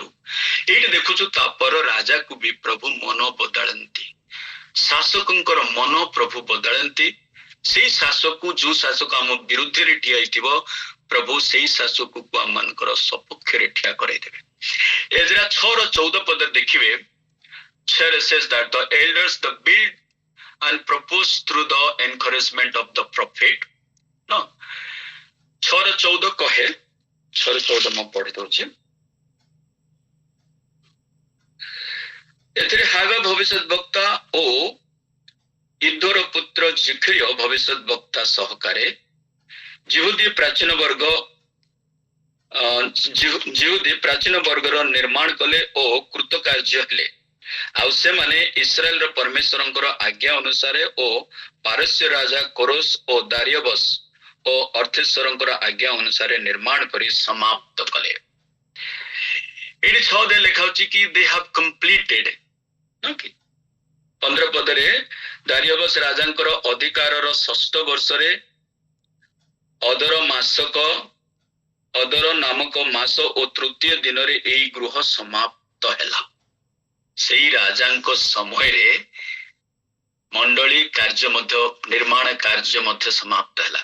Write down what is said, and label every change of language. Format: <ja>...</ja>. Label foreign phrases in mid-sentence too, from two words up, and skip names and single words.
<or>ଏଇଠି ଦେଖୁଛୁ, ତାପର ରାଜାକୁ ବି ପ୍ରଭୁ ମନ ବଦଳାନ୍ତି, ଶାସକଙ୍କର ମନ ପ୍ରଭୁ ବଦଳାନ୍ତି। ସେଇ ଶାସକ, ଯୋଉ ଶାସକ ଆମ ବିରୁଦ୍ଧରେ ଠିଆ ହେଇଥିବ, ପ୍ରଭୁ ସେଇ ଶାସକକୁ ଆମମାନଙ୍କର ସପକ୍ଷରେ ଠିଆ କରାଇଦେବେ। ଏଜରା 6:14 ଦେଖିବେ,</or> <en>says that the elders the build and propose through the encouragement of the prophet.</en> <or>No, 6:14 କହେ, 6:14 ମୁଁ ପଢି ଦଉଛି। ଏଥିରେ ହାଗା ଭବିଷ୍ୟତ ବକ୍ତା ଓ ଇଦୋର ପୁତ୍ର ଜିଖ୍ରିୟ ଭବିଷ୍ୟତ ବକ୍ତା ସହକାରେ ଜିହୁଦୀ ପ୍ରାଚୀନ ବର୍ଗର ନିର୍ମାଣ କଲେ ଓ କୃତକାର୍ଯ୍ୟ ହେଲେ। ଆଉ ସେମାନେ ଇସ୍ରାଏଲର ପରମେଶ୍ୱରଙ୍କର ଆଜ୍ଞା ଅନୁସାରେ ଓ ପାରସ୍ୟ ରାଜା କୋରସ ଓ ଦାରିୟବସ ଓ ଅର୍ଥେଶ୍ୱରଙ୍କର ଆଜ୍ଞା ଅନୁସାରେ ନିର୍ମାଣ କରି ସମାପ୍ତ କଲେ। ଏଠି 6 ଲେଖା ହଉଛି କି</or> <en>they have completed।</en> <or>15 ପଦରେ ଦାରିୟବସ ରାଜାଙ୍କର ଅଧିକାରର 6ଠ ବର୍ଷରେ ଅଦର ନାମକ ମାସ ଓ 3ୟ ଦିନରେ ଏହି ଗୃହ ସମାପ୍ତ ହେଲା। ସେଇ ରାଜାଙ୍କ ସମୟରେ ମଣ୍ଡଳୀ କାର୍ଯ୍ୟ ମଧ୍ୟ, ନିର୍ମାଣ କାର୍ଯ୍ୟ ମଧ୍ୟ ସମାପ୍ତ ହେଲା।</or>